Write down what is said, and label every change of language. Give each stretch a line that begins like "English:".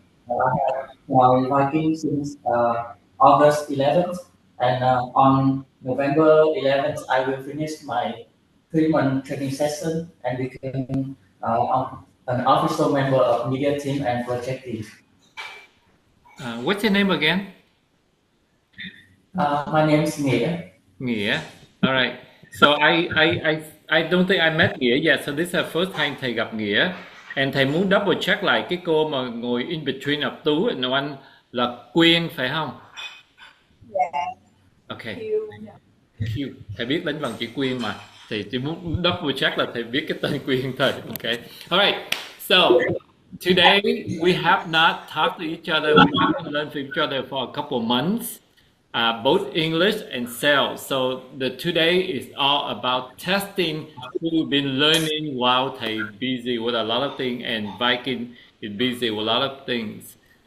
English: I have joined Viking since August 11th, and on November 11th, I will finish my 3-month training session and become an official member of media team and project team. What's your name again? My name is Nghĩa. Nghĩa. All right. So I don't think I met Nghĩa yet. So this is the first time
Vietnamese: thầy gặp
English: Nghĩa.
Vietnamese: And thầy muốn
English: double check
Vietnamese: lại cái cô mà ngồi
English: in between of
Vietnamese: Tú and Oanh là Quyên phải không?
English: Yeah. Okay. Q.
Vietnamese: Thầy biết đánh bằng chữ Quyên mà. Thì chỉ muốn
English: double check
Vietnamese: là thầy biết cái tên Quyên thôi.
English: Okay. All right. So today we have not talked to each other. We haven't learned from each other for a couple months. Both English and sales. So today is all about testing who you've been learning while thầy busy with a lot of things and Viking is busy with a lot of things.